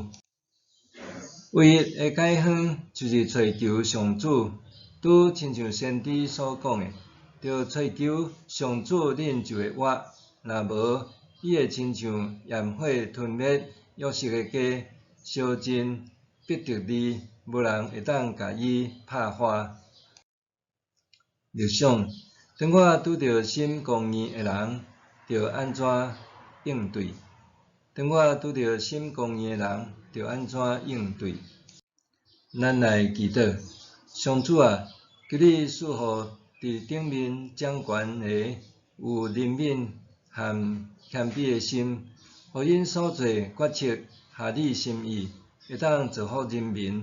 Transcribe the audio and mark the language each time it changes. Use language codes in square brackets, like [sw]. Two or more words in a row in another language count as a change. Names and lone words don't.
[nan] 唯一的解方就是找求上主，拄亲像先知所讲的，着找求上主恁就会活。若无，伊会亲像焰火吞灭约瑟的家，烧尽必得利，无人会当甲伊拍花。立想，当我拄到心公义的人，着安怎应对？当我拄着心公义的人，着安怎应对？咱来祈祷，上主啊，求你赐予伫顶面掌权的有怜悯和谦卑的心，互因所做决策合你心意，会当造福人民。